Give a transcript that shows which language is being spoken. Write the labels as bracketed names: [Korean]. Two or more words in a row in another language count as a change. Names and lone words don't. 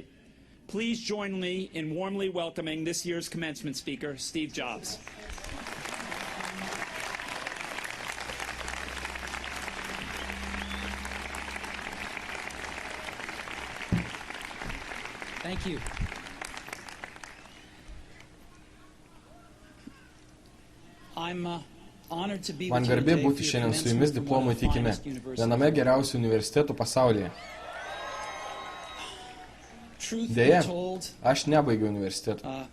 [English] Please join me in warmly welcoming this year's commencement speaker, Steve Jobs. Thank you. [Lithuanian] Man garbė būti šiandien su jumis diplomų įteikime, viename geriausių universitetų pasaulyje. Deja, aš nebaigiau universiteto.